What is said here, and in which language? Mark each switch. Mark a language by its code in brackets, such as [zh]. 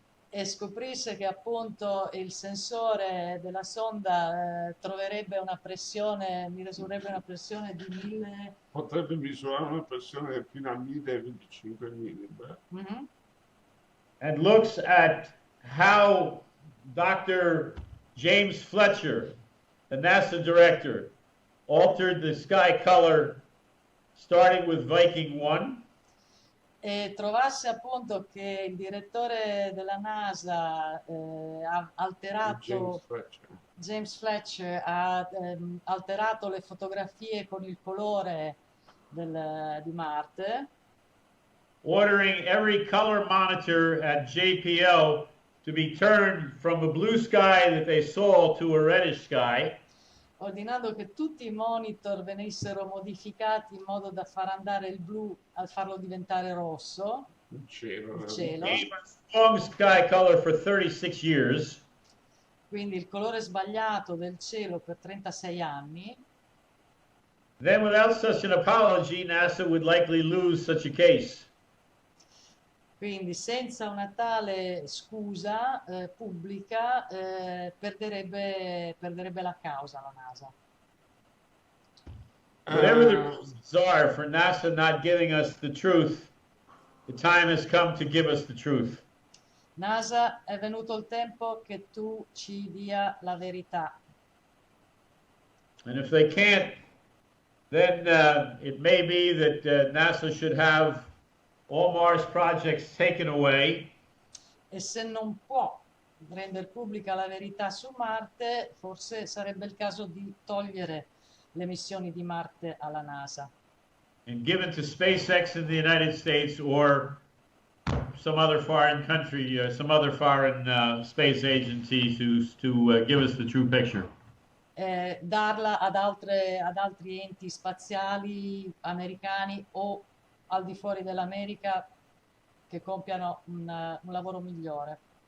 [it] E scoprisse che appunto il sensore della sonda troverebbe una pressione, misurerebbe una pressione di 1000. Potrebbe misurare una pressione fino a 1025 millibar. Mm-hmm. [en] And looks at how Dr. James Fletcher, the NASA director, altered the sky color starting with Viking 1. [it] E trovasse appunto che il direttore della NASA ha alterato, James Fletcher ha alterato le fotografie con il colore di Marte. [en] Ordering every color monitor at JPL to be turned from a blue sky that they saw to a reddish sky. [it] Ordinando che tutti i monitor venissero modificati in modo da far andare il blu al farlo diventare rosso. Il cielo. [en] Long sky color for 36 years. [it] Quindi il colore sbagliato del cielo per 36 anni. [en] Then without such an apology, NASA would likely lose such a case. [it] Quindi senza una tale scusa pubblica perderebbe la causa la NASA. [en] Whatever the reasons are for NASA not giving us the truth, the time has come to give us the truth. [it] NASA, è venuto il tempo che tu ci dia la verità. [en] And if they can't, then it may be that NASA should have all Mars projects taken away. [it] E se non può rendere pubblica la verità su Marte, forse sarebbe il caso di togliere le missioni di Marte alla NASA. [en] And given to SpaceX in the United States or some other foreign country, some other foreign space agency to give us the true picture. [it] Darla ad altri enti spaziali americani o al di fuori dell'America che compiano un lavoro migliore.